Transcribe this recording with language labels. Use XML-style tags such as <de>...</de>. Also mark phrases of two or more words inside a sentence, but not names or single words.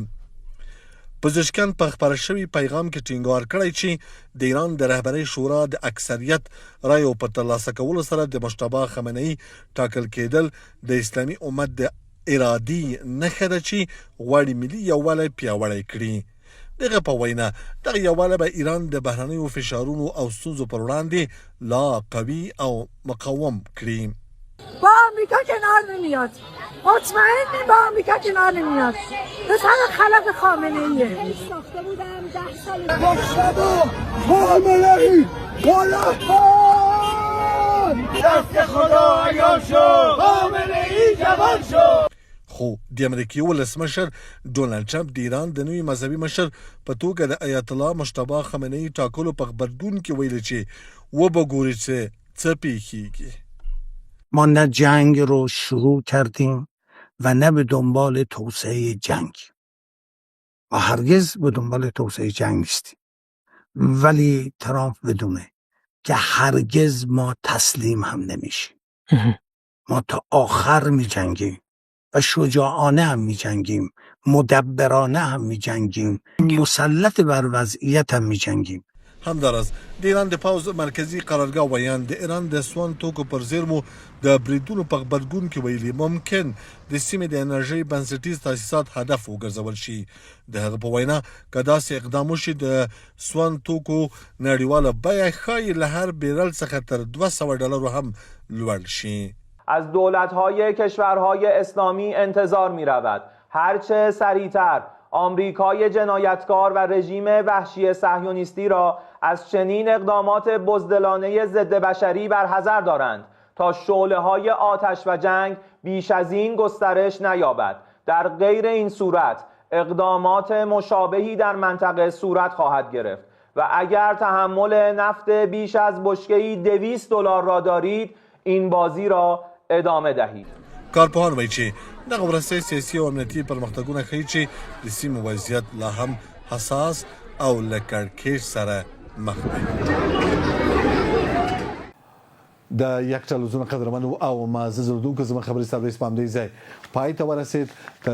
<ps>پزشکیان په خبر شوی پیغام کې ټینګار کړی چې د ایران د رهبرۍ شورا د اکثریت رایو په ترلاسه کولو سره د مجتبی خامنه‌ای ټاکل کېدل د اسلامي امت د ارادي نښه ده چې غواړي ملي یووالی پیاوړی کړي. دغه په وینا دغه یووالی به ایران د بهرنیو فشارونو او ستونزو پر وړاندې لا قوي او مقاوم کړي.</ps> <fa>با آمریکا کنار نمیاد، مطمئنی با آمریکا کنار نمیاد. پسر خلق خامنه ایه. ساخته بودم 10 سال مجتبی خامنه‌ای بالاتان دست خدا عیان شد، خامنه‌ای جوان شد.</fa> <ps>خو د امریکای ولسمشر ډونالد ټرمپ د ایران د نوي مذهبي مشر په توګه د آیت الله مجتبی خامنه‌ای ټاکلو په خبردون کې ویل چې وبګوري چې څه پیښیږي.</ps> <fa>ما نه جنگ رو شروع کردیم و نه به دنبال توسعه جنگ و هرگز به دنبال توسعه جنگ نیستیم، ولی ترامپ بدونه که هرگز ما تسلیم هم نمیشیم. ما تا آخر می جنگیم و شجاعانه هم می جنگیم، مدبرانه هم می جنگیم، مسلط بر وضعیت هم می جنگیم.</fa> <ps>همدارس د ایران د پوز مرکزی قرارګاه ویان د ایران د سون توکو پر زیرمو د بریدونو په خبرګون کې ویلي ممکن د سیمې د انرژي بنسټیز تاسیسات هدف وګرځول شي. د هغه په وینا که داسې اقدام وشي د سون توکو نړیواله بیه ښایي له هر بیرل څخه تر $200 هم لوړ شي.</ps> <fa>از دولت‌های کشورهای اسلامی انتظار می‌رود هرچه سریعتر آمریکای جنایتکار و رژیم وحشی صهیونیستی را از چنین اقدامات بزدلانه ضد بشری برحذر دارند تا شعله‌های آتش و جنگ بیش از این گسترش نیابد. در غیر این صورت اقدامات مشابهی در منطقه صورت خواهد گرفت و اگر تحمل نفت بیش از بشکه‌ای $200 را دارید این بازی را ادامه دهید.</fa> <ps>کارپوهان وایي چې دغه ورسته سیاسي او امنیتي پرمختګونه ښیي چې د سیمې وضعیت لا هم حساس او له کړکېچ سره مخ دی. د یک ټلویزیون قدرمنو او معزز اردوونکو زما خبرې ستاسو په همدې ځای پای ته ورسید.</ps>